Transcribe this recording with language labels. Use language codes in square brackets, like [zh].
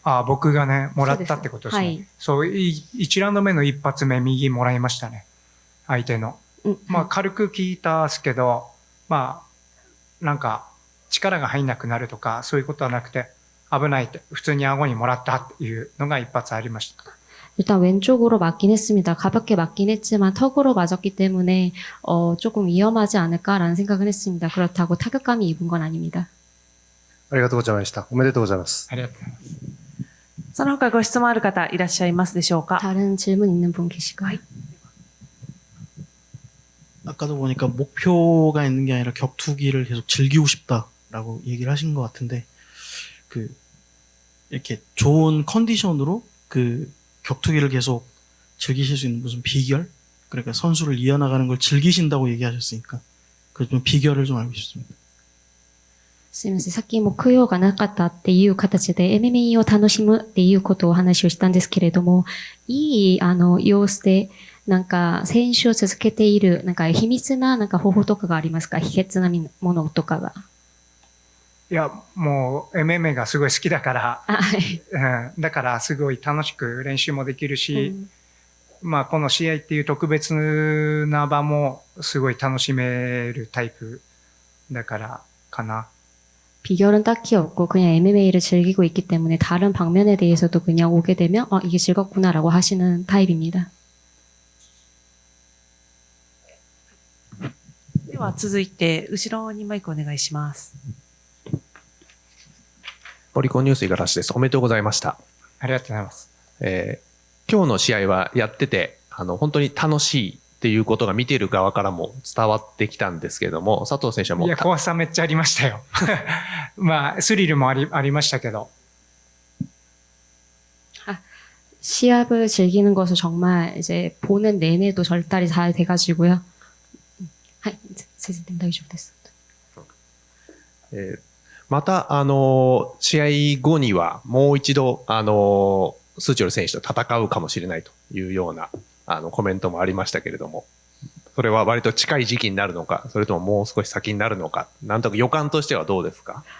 [ja] 僕がね、もらったってことですね。はい、そう、1ラウンド目の一発目、右もらいましたね。相手の。まあ、軽く効いたっすけど、まあ、なんか、力が入んなくなるとか、そういうことはなくて、危ないって、普通に顎にもらったっていうのが一発ありました。 [ko] 일단 왼쪽으로 맞긴 했습니다. 가볍게 맞긴 했지만 턱으로 맞았기 때문에 조금 위험하지 않을까라는 생각은 했습니다. 그렇다고 타격감이 입은 건 아닙니다. [ja] ありがとうございました。おめでとうございます。ありがとうございます。その他ご質問ある方いらっしゃいますでしょうか。 [ko] 다른 질문 있는 분 계실까요? 아까도 보니까 목표가 있는 게 아니라 격투기를 계속 즐기고 싶다라고 얘기를 하신 것 같은데, 이렇게 좋은 컨디션으로 격투기를 계속 즐기실 수 있는 무슨 비결? 그러니까 선수를 이어나가는 걸 즐기신다고 얘기하셨으니까, 그 좀 비결을 좀 알고 싶습니다. [ja] すみません。さっき目標がなかったっていう形で MMA を楽しむっていうことをお話をしたんですけれども、いい、様子で、なんか、選手を続けている、なんか、秘密な、なんか、方法とかがありますか？秘訣なものとかが。いや、もう MMA がすごい好きだから、はい。だからすごい楽しく練習もできるし、まあこの試合っていう特別な場もすごい楽しめるタイプだからかな。 [ko] 비결은 딱히 없고 그냥 MMA를 즐기고 있기 때문에 다른 방면에 대해서도 그냥 오게 되면 이게 즐겁구나라고 하시는 타입입니다. [ja] では続いて後ろにマイクお願いします。オリコンニュース五十嵐です。おめでとうございました。ありがとうございます。今日の試合はやってて、本当に楽しいっていうことが見ている側からも伝わってきたんですけれども、佐藤選手はもう。いや、怖さめっちゃありましたよ。まあ、スリルもありましたけど。 [ko] 시합을 즐기는 것을 정말 이제 보는 내내도 절달이 잘 돼가지고요. [ja] はい、先生大丈夫です。また、試合後にはもう一度、スーチョル選手と戦うかもしれないというような、コメントもありましたけれども、それは割と近い時期になるのか、それとももう少し先になるのか、なんとか予感としてはどうですか？